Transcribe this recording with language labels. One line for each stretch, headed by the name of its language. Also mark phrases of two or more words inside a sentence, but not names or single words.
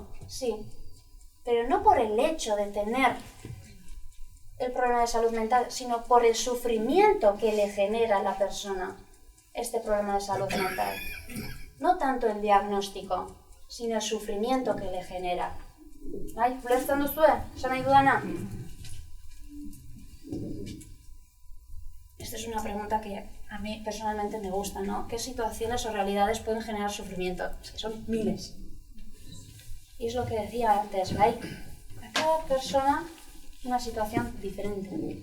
Spanish: Sí, pero no por el hecho de tener el problema de salud mental, sino por el sufrimiento que le genera a la persona este problema de salud mental. No tanto el diagnóstico, sino el sufrimiento que le genera.
Basque: ¿Ulertzen duzue? ¿Esan nahi dudana?
Spanish: Esta es una pregunta que a mí personalmente me gusta, ¿no? ¿Qué situaciones o realidades pueden generar sufrimiento? Es que son miles. Y es lo que decía antes, ¿vale? A cada persona una situación diferente.